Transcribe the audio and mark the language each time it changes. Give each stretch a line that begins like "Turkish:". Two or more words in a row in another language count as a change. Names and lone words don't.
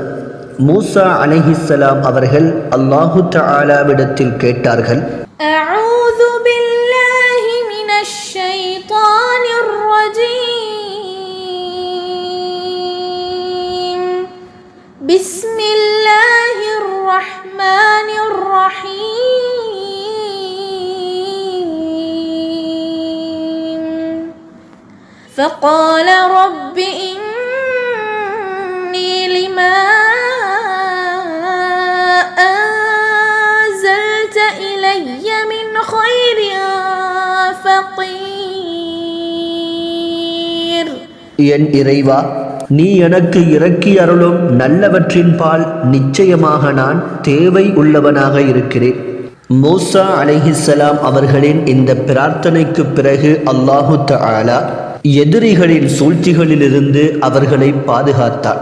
Tamil: மூசா அலைஹிஸ்ஸலாம் அவர்கள் அல்லாஹு தஆலாவிடத்தில் கேட்டார்கள்,
Arabic: أعوذ بالله من الشيطان الرجيم. بسم الله الرحمن الرحيم. فقال رب إني لما أنزلت إلي من خير فقير.
Tamil: என் இறைவா, நீ எனக்கு இறக்கி அருளும் நல்லவற்றின் பால் நிச்சயமாக நான் தேவை உள்ளவனாக இருக்கிறேன். மூசா அலைஹிஸ்ஸலாம் அவர்களின் இந்த பிரார்த்தனைக்கு பிறகு அல்லாஹு தஆலா எதிரிகளின் சூழ்ச்சிகளிலிருந்து அவர்களை பாதுகாத்தார்.